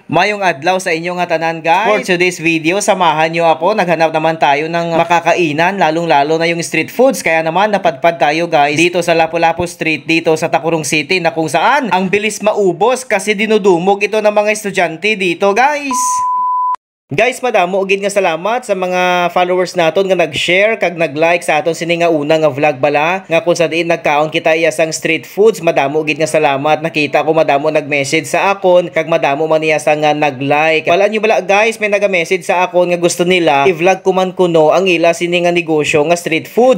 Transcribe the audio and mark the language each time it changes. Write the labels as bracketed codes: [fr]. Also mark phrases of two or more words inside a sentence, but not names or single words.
[hil] Mayong adlaw sa inyo nga tanan guys. [en] For today's video, [tl] samahan nyo ako. Naghanap naman tayo ng makakainan, lalong-lalo na yung street foods. Kaya naman napadpad tayo guys dito sa Lapu-Lapu Street, dito sa Tacurong City, na kung saan ang bilis maubos kasi dinudumog ito ng mga estudyante dito guys. Guys, [hil] madamo ugid nga salamat sa mga followers naton nga nag-share kag nag-like sa aton sini nga una nga vlog bala nga kung sa diin nagkaon kita iya sang [en] street foods. [hil] Madamo ugid nga salamat. Nakita ko madamo nag-message sa akon kag madamo man iya sang nga nag-like. Wala nyo bala guys, may naga-message sa akon nga gusto nila i-vlog ko man kuno ang ila sini nga negosyo nga [en] street foods.